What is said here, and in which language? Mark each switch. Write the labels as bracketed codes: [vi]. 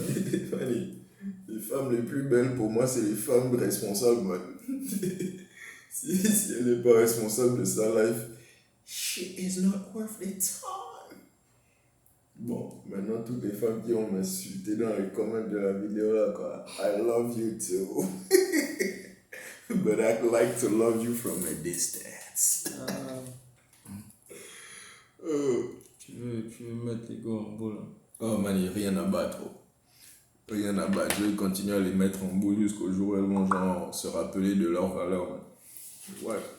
[fr] Les femmes les plus belles pour moi, c'est les femmes responsables, man. si elle n'est pas responsable de sa life, [en] she is not worth the time. [fr] Bon, maintenant, toutes les femmes qui ont m'insulté dans les commentaires de la vidéo là, quoi. [en] I love you too. But I'd like to love you from a distance. [fr] Tu veux mettre les gars en boule. Oh man, il n'y a rien à battre. Rien à battre. Je vais continuer à les mettre en boule jusqu'au jour où elles vont genre se rappeler de leur valeur. Man. What?